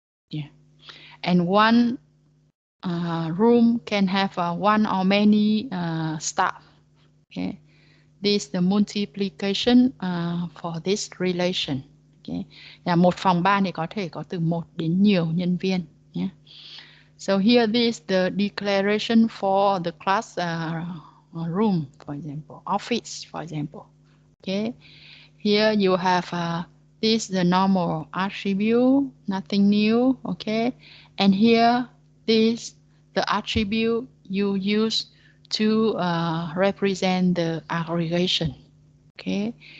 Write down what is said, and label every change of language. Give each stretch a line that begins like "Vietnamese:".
English: Yeah, and one room can have one or many staff. Okay, this is the multiplication for this relation. Okay.
Vietnamese: Là một phòng ban thì có thể có từ 1 đến nhiều nhân viên.
English: Yeah. So here this the declaration for the class room, for example, office, for example. Okay. Here you have this the normal attribute, nothing new. Okay. And here this the attribute you use to represent the aggregation. Okay.